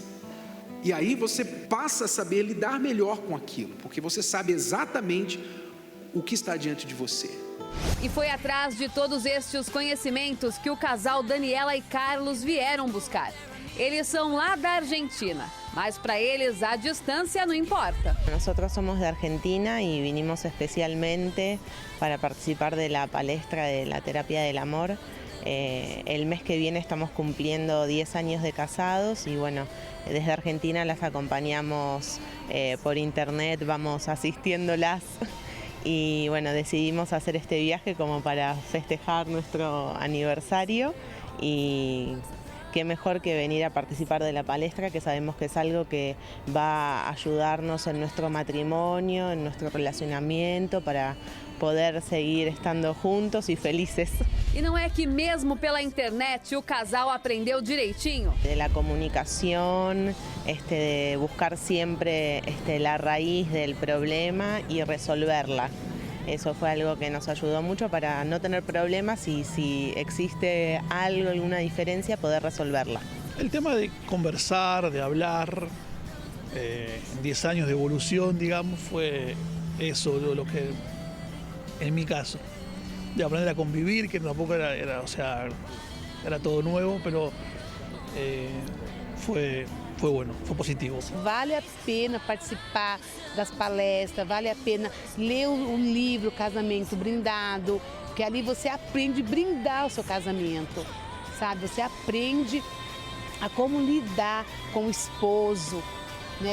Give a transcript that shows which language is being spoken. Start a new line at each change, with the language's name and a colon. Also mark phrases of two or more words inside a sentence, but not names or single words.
Portuguese: E aí você passa a saber lidar melhor com aquilo, porque você sabe exatamente o que está diante de você. E foi atrás de todos estes conhecimentos que o casal Daniela e Carlos vieram buscar. Eles são lá da Argentina, mas para eles a distância não importa.
Spanish: Nosotros somos de Argentina y vinimos especialmente para participar de la palestra de la terapia del amor. El mes que viene estamos cumpliendo 10 años de casados y bueno, desde Argentina las acompañamos por internet, vamos asistiéndolas. Y bueno, decidimos hacer este viaje como para festejar nuestro aniversario y qué mejor que venir a participar de la palestra, que sabemos que es algo que va a ayudarnos en nuestro matrimonio, en nuestro relacionamiento, para poder seguir estando juntos y felices. E não é que mesmo pela internet o casal aprendeu direitinho? De la comunicación, de buscar siempre la raíz del problema y resolverla. Eso fue algo que nos ayudó mucho para no tener problemas y si existe algo, alguna diferencia, poder resolverla. El tema de conversar, de hablar, 10 años de evolución, digamos, fue eso lo que, en mi caso, de aprender a convivir, que tampoco era todo nuevo, pero fue bueno,
Portuguese: foi positivo. Vale a pena participar das palestras, vale a pena ler o livro Casamento Brindado, que ali você aprende a brindar o seu casamento, sabe? Você aprende a como lidar com o esposo, né?